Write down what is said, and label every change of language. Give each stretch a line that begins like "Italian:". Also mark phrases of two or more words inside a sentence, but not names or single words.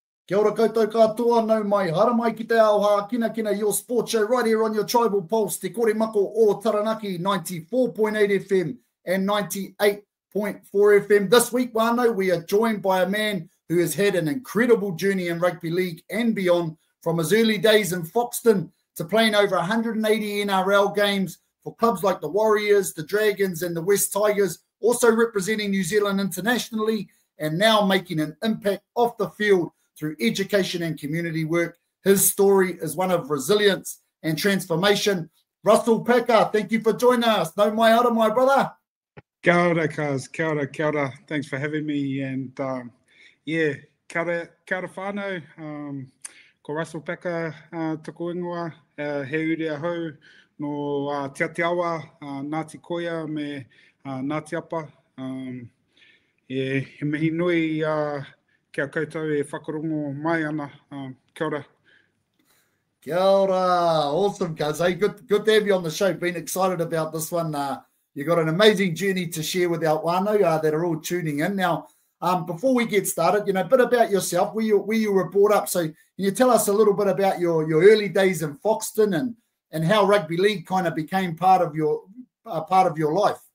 Māori: Kia ora koutou katoa, nau mai hara mai ki te ao Hākinakina,
English: your sports show right here on your Tribal Pulse, Te Kore Mako o Taranaki, 94.8 FM and 98.4 FM. This week, whānau, we are joined by a man who has had an incredible journey in rugby league and beyond, from his early days in Foxton to playing over 180 NRL games for clubs like the Warriors, the Dragons and the West Tigers, also representing New Zealand internationally, and now making an impact off the field through education and community work. His story is one of resilience and transformation. Russell Packer, thank you for joining us.
Māori: No mai ora,
English: my brother.
Māori: Kia ora, cuz. Kia ora, kia ora.
English: Thanks for having me. And
Māori: kia ora whānau. Ko Russell Packer tuku ingoa, he uri ahau, no Te Awa, Ngāti Koia me Ngāti Apa. He mihi nui kia koutou e whakarongo mai ana. Kia ora. Kia ora.
English: Awesome, cuz. Hey, good to have you on the show. Been excited about this one. You got an amazing journey to share with our whānau that are all tuning in. Now, before we get started, a bit about yourself, where you were brought up. So can you tell us a little bit about your early days in Foxton and how rugby league kind of became part of your life?